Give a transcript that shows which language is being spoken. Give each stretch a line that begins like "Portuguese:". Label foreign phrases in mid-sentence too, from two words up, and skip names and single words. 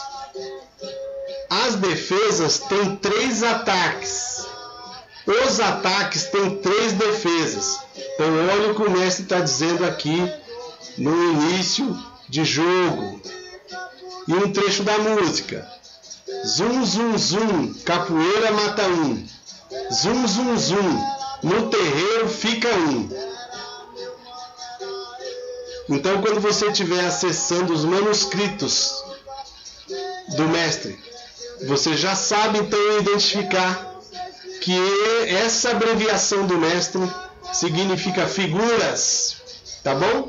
Portuguese: As defesas têm 3 ataques. Os ataques têm 3 defesas. Então, olha o que o mestre está dizendo aqui no início de jogo. E um trecho da música. Zum, zum, zum, capoeira mata um. Zum, zum, zum, no terreiro fica um. Então, quando você estiver acessando os manuscritos do mestre, você já sabe então identificar que essa abreviação do mestre significa figuras, tá bom?